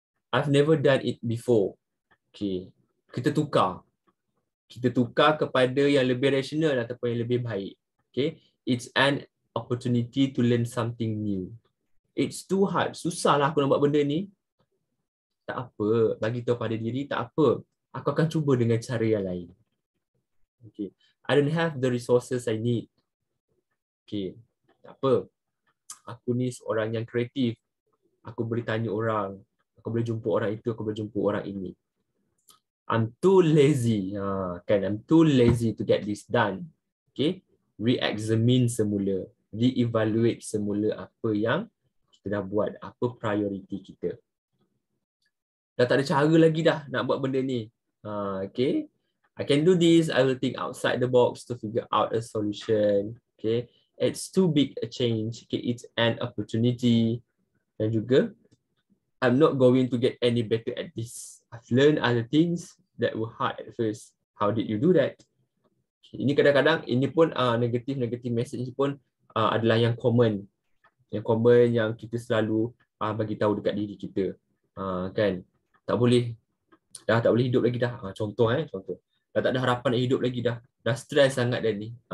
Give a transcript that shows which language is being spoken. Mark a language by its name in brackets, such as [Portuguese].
[English] I've never done it before. [Malay] Okay. Kita tukar kepada yang lebih rasional ataupun yang lebih baik. Okay. [English] It's an opportunity to learn something new. It's too hard. [Malay] Susahlah aku nak buat benda ni. Tak apa. Bagi tahu pada diri, tak apa. Aku akan cuba dengan cara yang lain. Okay. [English] I don't have the resources I need. [Malay] Okay. Tak apa. Aku ni seorang yang kreatif. Aku boleh tanya orang. Aku boleh jumpa orang itu, aku boleh jumpa orang ini. [English] I'm too lazy. I'm too lazy to get this done. [Malay] Okay. [English] Re-examine [Malay] semula. [English] Re-evaluate [Malay] semula apa yang kita dah buat. Apa [English] priority [Malay] kita. Dah tak ada cara lagi dah nak buat benda ni. Okay. [English] I can do this. I will think outside the box to figure out a solution. Okay. It's too big a change. Okay. It's an opportunity. [Malay] Dan juga, [English] I'm not going to get any better at this. I've learned other things that were hard at first. How did you do that? [Malay] Ini kadang-kadang, ini pun [English] negative message [Malay] pun adalah yang [English] common. [Malay] Yang [English] common [Malay] yang kita selalu bagi tahu dekat diri kita. Kan? Tak boleh. Dah tak boleh hidup lagi dah. Contoh. Dah tak ada harapan nak hidup lagi dah. Dah stres sangat dah ni.